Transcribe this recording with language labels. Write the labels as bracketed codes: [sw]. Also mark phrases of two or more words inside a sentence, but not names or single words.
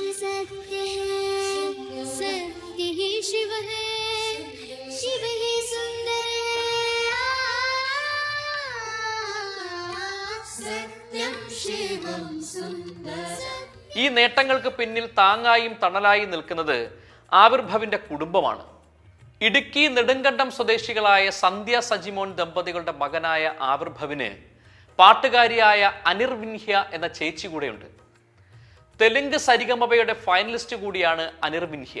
[hi] सत्य है, सत्य ही शिव है, शिव ही सुंदर है, [sa] सत्यं शिवं सुंदर. [ml] ഈ നേട്ടങ്ങൾക്ക് പിന്നിൽ താങ്ങായും തണലായും നിൽക്കുന്നത് ആവിർഭവിന്റെ കുടുംബമാണ്. ഇടുക്കി നെടുങ്കണ്ടം സ്വദേശികളായ സന്ധ്യ സജിമോൻ ദമ്പതികളുടെ മകനായ ആവിർഭവിന് പാട്ടുകാരിയായ അനിർവിൻഹ്യ എന്ന ചേച്ചി കൂടെയുണ്ട്. തെലുങ്ക് സരിഗമപയുടെ ഫൈനലിസ്റ്റ് കൂടിയാണ് അനിർവിൻഹ്യ.